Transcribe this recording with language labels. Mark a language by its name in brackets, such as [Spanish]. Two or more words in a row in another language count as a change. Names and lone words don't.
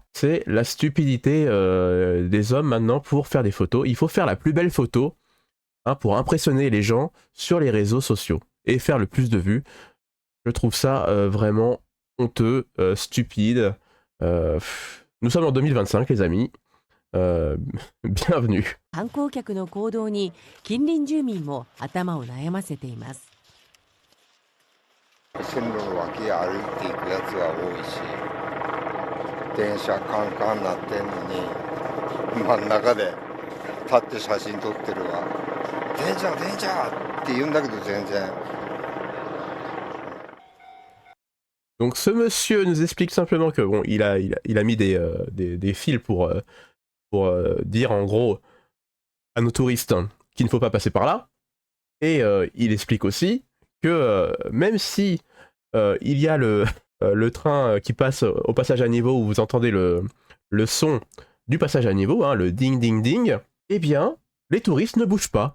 [French] C'est la stupidité des hommes maintenant pour faire des photos. Il faut faire la plus belle photo hein, pour impressionner les gens sur les réseaux sociaux et faire le plus de vues. Je trouve ça vraiment honteux, stupide. Nous sommes en 2025, les amis. Bienvenue. [Japanese] 観光客の行動に近隣住民も頭を悩ませています。線路の脇歩いていくやつは多いし、電車カンカンなってんのに真ん中で立って写真撮ってるわ。電車電車って言うんだけど全然。 [French] Donc ce monsieur nous explique simplement que bon, il a mis des fils pour dire en gros à nos touristes qu'il ne faut pas passer par là. Et il explique aussi que même si il y a le train qui passe au passage à niveau où vous entendez le son du passage à niveau, hein, le ding ding ding, eh bien les touristes ne bougent pas.